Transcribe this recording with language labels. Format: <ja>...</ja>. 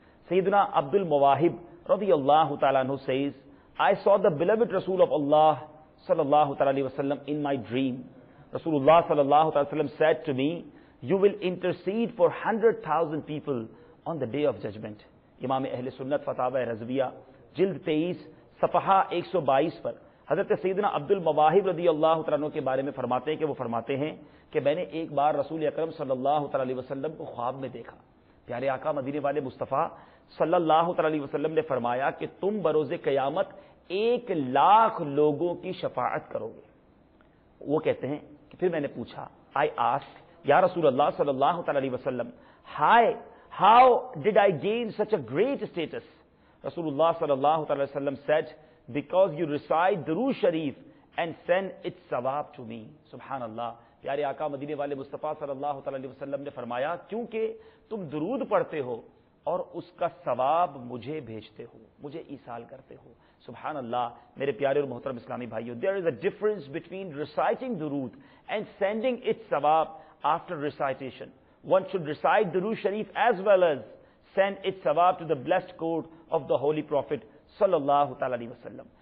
<en>سیدنا عبد المواہب رضی اللہ تعالیٰ عنہ says, I saw the beloved Rasul of Allah sallallahu alayhi wa sallam in my dream. Rasulullah sallallahu alayhi wa sallam said to me, you will intercede for 100,000 people on the day of judgment.</en> <ur>امام اہل سنت فتاوی رضویہ جلد 23 صفحہ 122 پر حضرت سیدنا عبد المواہب رضی اللہ تعالیٰ عنہ کے بارے میں فرماتے ہیں کہ وہ فرماتے ہیں کہ میں نے ایک بار رسول اکرم صلی اللہ علیہ وسلم کو خواب میں دیکھا. پیارے آقا مدینے والے مصطفیٰ صلی اللہ علیہ وسلم نے فرمایا کہ تم بروز قیامت 1,00,000 لوگوں کی شفاعت کرو گے. وہ کہتے ہیں کہ پھر میں نے پوچھا</ur> <en>I asked یا رسول اللہ صلی اللہ علیہ وسلم how did I gain such a great status? رسول اللہ صلی اللہ علیہ وسلم said because you recite درود شریف and send its ثواب to me.</en> <ar>سبحان اللہ.</ar> <ur>پیارے آقا مدینے والے مصطفیٰ صلی اللہ علیہ وسلم نے فرمایا کیونکہ تم درود پڑھتے ہو اور اس کا ثواب مجھے بھیجتے ہو، مجھے ایصال کرتے ہو. سبحان اللہ. میرے پیارے اور محترم اسلامی بھائیوں،</ur> <en>there is a difference between reciting durood and sending its sawab after recitation. One should recite durood sharif as well as send its sawab to the blessed court of the holy prophet sallallahu alaihi wasallam.</en>